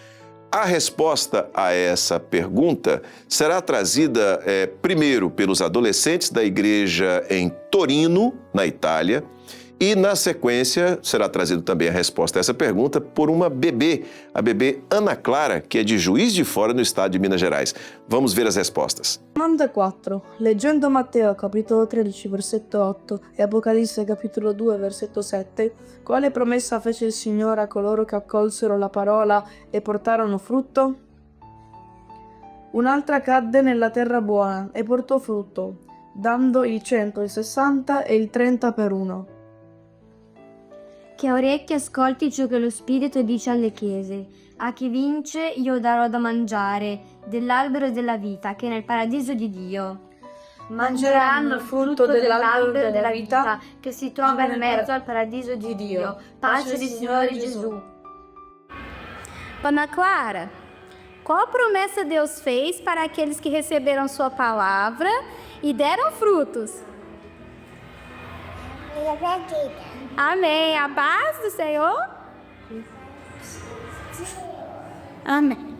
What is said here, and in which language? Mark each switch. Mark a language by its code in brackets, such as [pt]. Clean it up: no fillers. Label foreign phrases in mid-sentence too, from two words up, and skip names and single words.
[pt] A resposta a essa pergunta será trazida primeiro pelos adolescentes da igreja em Torino, na Itália, e na sequência será trazida também a resposta a essa pergunta por uma bebê, a bebê Ana Clara, que é de Juiz de Fora, no estado de Minas Gerais. Vamos ver as respostas. [it] Domanda 4. Leggendo Matteo capitolo 13 versetto 8 e Apocalisse capitolo 2 versetto 7, quale promessa fece il Signore a coloro che accolsero la parola e portarono frutto? Un'altra cadde nella terra buona e portò frutto, dando il 100, il 60 e il 30 per uno. Che orecchie ascolti ciò che lo Spirito dice alle chiese. A chi vince io darò da mangiare dell'albero della vita che è nel paradiso di Dio. Mangeranno il frutto dell'albero della vita che si trova in mezzo al paradiso di Dio. [pt] Pace do Senhor Jesus. Ana Clara, qual promessa Deus fez para aqueles que receberam sua palavra e deram frutos? Amém. A paz do Senhor? Amém.